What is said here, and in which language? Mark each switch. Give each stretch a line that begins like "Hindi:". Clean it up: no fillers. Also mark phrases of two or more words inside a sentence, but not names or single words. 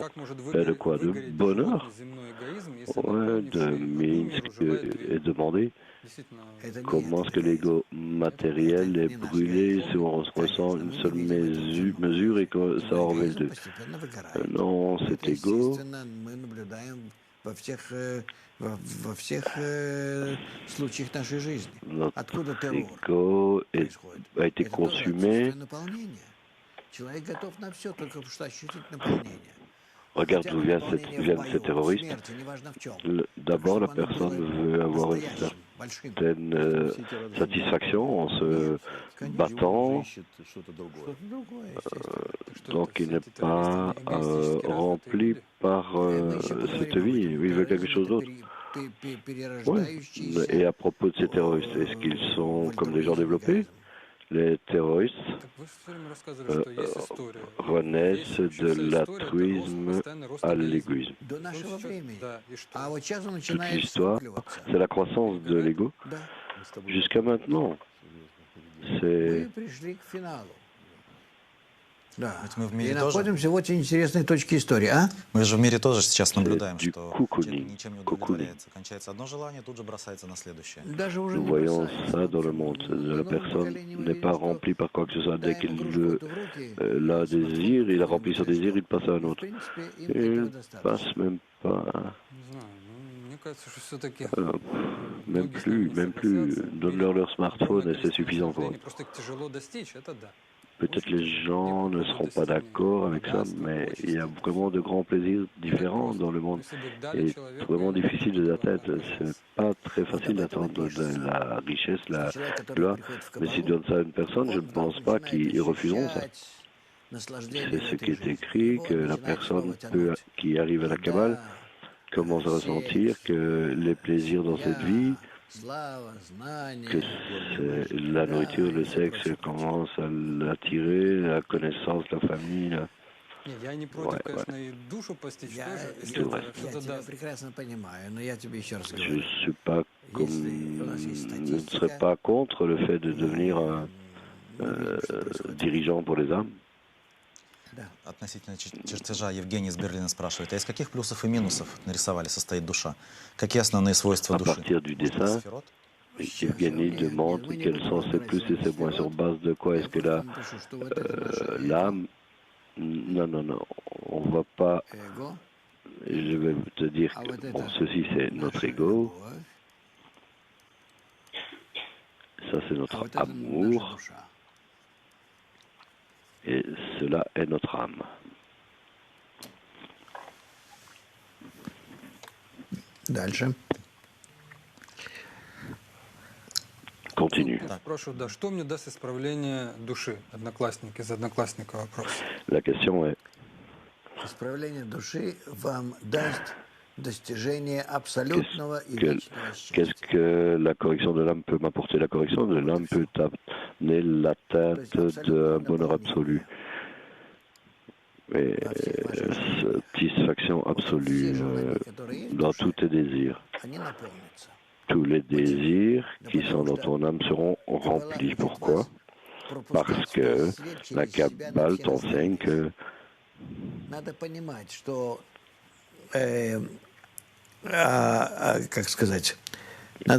French: De quoi? De bonheur? Ouais, de Minsk est demandé. Comment est-ce que l'ego matériel est brûlé si on ressent une seule mesure et que ça en révèle deux? Non, cet ego,
Russian: во всех случаях нашей жизни. Откуда
French: notre
Russian: террор
French: ego
Russian: происходит?
French: a été
Russian: Это тоже
French: consumé.
Russian: отсутствие наполнения. Человек готов на все, только что ощутить наполнение.
French: Regarde
Russian: Хотя
French: d'où
Russian: бы
French: viennent
Russian: наполнение в
French: ces
Russian: бою, в
French: terroristes.
Russian: смерти, неважно в чем.
French: D'abord, la
Russian: Чтобы оно
French: personne
Russian: было
French: veut avoir une
Russian: настоящим, большим.
French: certaine satisfaction en se battant,
Russian: Что-то другое, естественно.
French: donc il n'est pas rempli par cette vie. Il veut quelque chose d'autre. Ouais. Et à propos de ces terroristes, est-ce qu'ils sont comme des gens développés? Les terroristes renaissent de l'altruisme à l'égoïsme.
Russian: До нашего времени. А вот сейчас он
French: Toute
Russian: начинает
French: l'histoire,
Russian: скукливаться.
French: c'est la croissance de l'ego.
Russian: Да.
French: Jusqu'à maintenant, c'est
Russian: Мы пришли к финалу. Да. Ведь мы в И мире тоже, находимся в очень интересной точке истории, а? мы же в мире тоже сейчас наблюдаем,
French: du
Russian: что
French: cocooning.
Russian: человек ничем не удовлетворяется. Кончается одно желание, тут же бросается на следующее. Даже уже
French: nous
Russian: не
French: voyons
Russian: бросается.
French: ça dans le monde. La personne n'est pas remplie par quoi que ce soit. Dès qu'il veut la désir, il remplit son désir, il passe à un
Russian: В
French: autre.
Russian: принципе, им
French: Et
Russian: этого
French: il
Russian: достаточно.
French: passe même pas,
Russian: Не знаю, ну, мне кажется, что все-таки
French: même plus. Donne-leur leur smartphone et c'est suffisant pour eux.
Russian: Просто тяжело достичь, это да.
French: Peut-être les gens ne seront pas d'accord avec ça, mais il y a vraiment de grands plaisirs différents dans le monde. Et vraiment difficile de l'atteindre. C'est pas très facile d'atteindre de la richesse, la gloire. Mais si donne ça à une personne, je ne pense pas qu'ils refuseront ça. C'est ce qui est écrit, que la personne qui arrive à la Kabbale commence à ressentir que les plaisirs dans cette vie, que c'est la nourriture, le sexe commence à l'attirer, la connaissance, la famille.
Russian: Не, я не против, конечно, и душу постичь Я, тоже, я, если это это я что-то тебя даст. прекрасно понимаю, но я тебе еще раз
French: Je
Russian: говорю.
French: ne suis pas comme, je ne serais pas contre le fait de devenir un dirigeant pour les âmes.
Russian: Да. Относительно чертежа Евгений из Берлина спрашивает, а из каких плюсов и минусов нарисовали состоит душа? Какие основные свойства
French: À
Russian: души?
French: partir du dessin,
Russian: Сферот?
French: Evgeny demande quels sont ses plus et ses moins sur base de quoi est-ce que l'âme Non, non, non, on va pas.
Russian: эго,
French: Je vais te dire
Russian: а
French: que
Russian: вот
French: bon,
Russian: это
French: ceci c'est notre
Russian: наша
French: ego,
Russian: любовь,
French: ça c'est
Russian: а
French: notre
Russian: вот это наша
French: amour,
Russian: душа.
French: et cela est notre âme.
Russian: Дальше.
French: Continue.
Russian: Спрашиваю, да, что мне даст исправление души? Одноклассник, из одноклассника вопрос.
French: La question est
Russian: Исправление души вам даст достижение абсолютного и
French: qu'est-ce
Russian: вечного
French: qu'est-ce
Russian: счастья.
French: que la correction de l'âme peut m'apporter? La correction de l'âme peut amener l'atteinte d'un bonheur absolu. Et satisfaction absolue dans tous tes désirs. Они наполнятся. Tous les désirs qui sont dans ton âme seront remplis. Pourquoi? Parce que la Kabbale t'enseigne que
Russian: Надо понимать, что, как сказать, надо